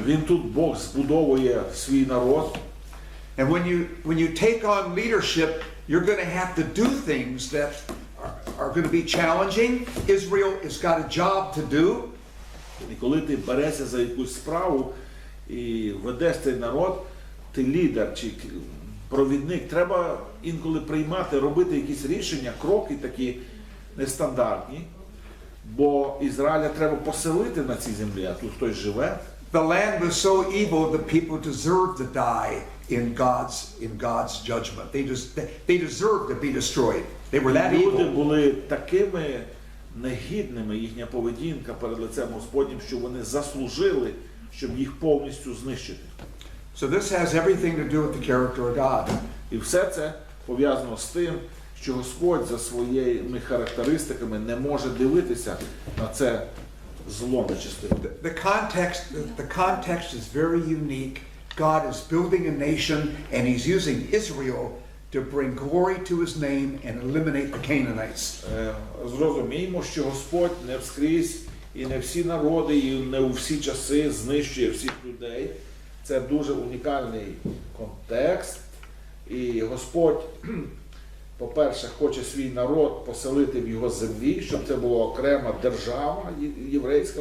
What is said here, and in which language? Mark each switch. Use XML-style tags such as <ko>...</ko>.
<uk>Він тут, Бог, збудовує свій народ.</uk> <en>And when you take on leadership, you're going to have to do things that are going to be challenging. Israel has got a job to do.</en> <uk>І коли ти берешся за якусь справу і ведеш цей народ, ти лідер чи провідник, треба інколи приймати, робити якісь рішення, кроки такі нестандартні, бо Ізраїля треба поселити на цій землі, а тут хтось живе.</uk> <en>The land was so evil that people deserved to die in God's judgment. They deserved to be destroyed. They were that</en> <uk>Люди</uk> <en>evil.</en> <uk>були такими негідними, їхня поведінка перед лицем Господнім, що вони заслужили, щоб їх повністю знищити.</uk> <en>So this has everything to do with the character of God.</en> <uk>І все це пов'язано з тим, що Господь за своїми характеристиками не може дивитися на це зло нечисте.</uk> <en>The context is very unique. God is building a nation and he's using Israel to bring glory to his name and eliminate the Canaanites.</en> <uk>Зрозуміємо, що Господь не вскрізь і не всі народи, і не у всі часи знищує всіх людей. Це дуже унікальний контекст, І Господь, по-перше, хоче свій народ поселити в його землі, щоб це була окрема держава єврейська.</uk>